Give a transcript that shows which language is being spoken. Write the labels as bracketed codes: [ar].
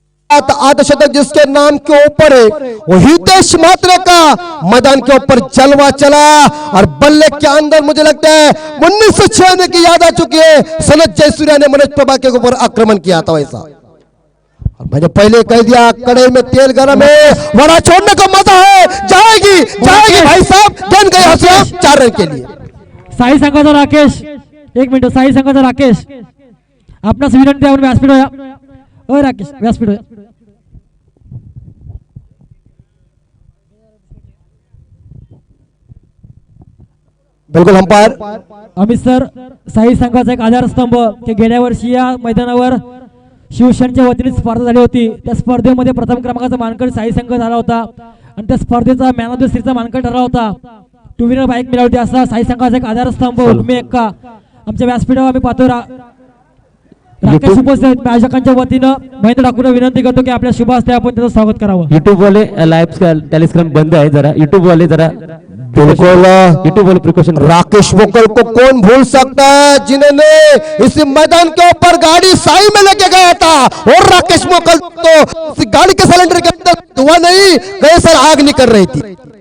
[hi] अर्धशतक जिसके नाम के ऊपर है वो हितेश मात्रे का मैदान के ऊपर जलवा चला, और बल्ले के अंदर मुझे लगता है 1996 की याद आ चुकी है, सनत जयसूर्या ने मनोज प्रभा के ऊपर आक्रमण किया था वैसा। मैंने पहले कह दिया कड़े में तेल गरम है, वड़ा छोड़ने का मजा है, जाएगी जाएगी भाई साहब, गेंद गई हंसिया 4 रन के लिए। [mr] साई संघाचा राकेश, 1 मिनिट, साई संघाचा राकेश आपणास विनंती आहे, व्यासपीठ होया ओ राकेश, व्यासपीठ होया। [hi] बिल्कुल अंपायर [mr] अमित सर, साई संघाचा एक आधारस्तंभ की गेल्या वर्षी या मैदानावर शिवसेनेच्या वतीने स्पर्धा झाली होती, त्या स्पर्धेमध्ये प्रथम क्रमांकाचा मानकरी साई संघ झाला होता आणि त्या स्पर्धेचा मॅन ऑफ द सीरीजचा मानकरी ठरला होता। 2 व्हीलर बाईक मिळाली होती, असा साई संघाचा एक आधारस्तंभ उर्मी एक्का आमच्या व्यासपीठावर आम्ही पाहतो। राकेश उपस्थित आयोजकांच्या वतीनं महेंद्र ठाकूरला विनंती करतो की आपल्या शुभ हस्ते आपण त्याचं स्वागत करावं। [hi] युट्यूब वाले लाइव टेलीस्क्रीन बंद है, जरा युट्यूब वाले जरा बिल्कुल यूट्यूब वाले प्रिकॉशन। राकेश मोकल को कौन भूल सकता है, जिन्होंने इस मैदान के ऊपर गाड़ी साई में लेके गया था, और राकेश मोकल तो इस गाड़ी के सिलेंडर के अंदर धुआं नहीं, कैसे आग निकल रही थी।